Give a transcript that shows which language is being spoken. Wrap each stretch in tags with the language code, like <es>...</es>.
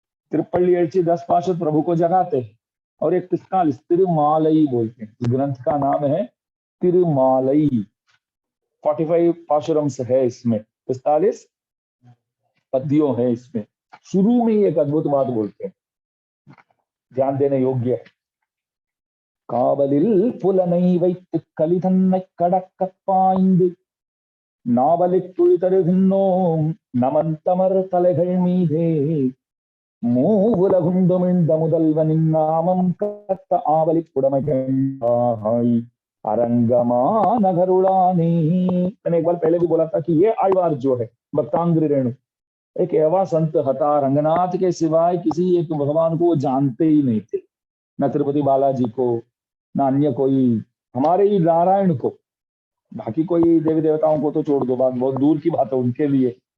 <hi>तिरुपल्ली एल्ची 10 पाशुर प्रभु को जगाते हैं और 45 तिरुमालई बोलते हैं। इस ग्रंथ का नाम है तिरुमालई। 45 पाशुरम्स है इसमें, 45 पद्यों है इसमें। शुरू में एक अद्भुत बात बोलते हैं, ध्यान देने योग्य है।</hi> <ta>காவலில் புலனை வைத்து கலிதன்னை கடக்க பாய்ந்து நாவலில் துளி தருகின்றோம் நமந்தமர் தலைகள் மீதே மூவுலகுண்டுமிழ்ந்த முதல்வனின் நாமம் கத்த ஆவலி புடமை கண்டாய் அரங்கमा नगरुड़ाने।</ta> <hi>मैंने एक बार पहले भी बोला था कि ये आழ்वार जो है भक्तांग्रेणु एक ऐसा संत हता, रंगनाथ के सिवाय किसी एक भगवान को वो जानते ही नहीं थे, न तिरुपति बालाजी को, न अन्य कोई, हमारे ही नारायण को। बाकी कोई देवी देवताओं को तो छोड़ दो, बात बहुत दूर की बात है उनके लिए।</hi>